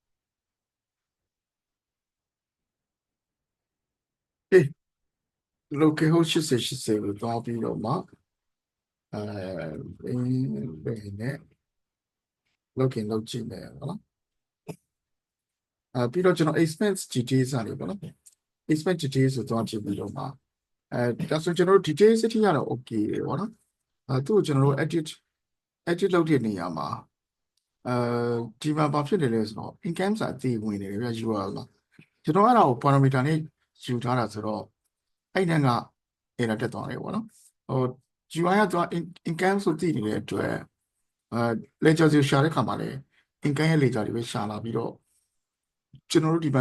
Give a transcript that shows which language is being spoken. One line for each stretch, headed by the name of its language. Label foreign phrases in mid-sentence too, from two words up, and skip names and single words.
Burmese: အေး
English: local host
Burmese: 8080ကိုသွားပြီးတော့မှဘယ်နဲ့ login လုပ်ကြည့်မယ်ပေါ့နော်ပြီးတော့ကျွန်တော်
English: expense details
Burmese: စာနေပေါ့နော်
English: expense details
Burmese: ကိုသွားကြည့်ပြီးတော့မှဒါဆိုကျွန်တော်တို့ details အထိ ကတော့ okay တယ်ပေါ့နော်သူ့ကိုကျွန်တော်တို့ edit လုပ်တဲ့နေရာမှာဒီမှာဘာဖြစ်နေလဲဆိုတော့ income စာအသေးဝင်နေတယ်ဗျ URL မှာကျွန်တော်အဲ့ဒါကို parameter နဲ့ယူထားတာဆိုတော့အဲ့တန်းက error တက်သွားတယ်ပေါ့နော်UI ကသူက income ဆိုသိနေတဲ့အတွက်ledger ကိုရှာတဲ့ခါမှာလည်း income ရဲ့ ledger တွေပဲရှာလာပြီးတော့ကျွန်တော်တို့ဒီမှာ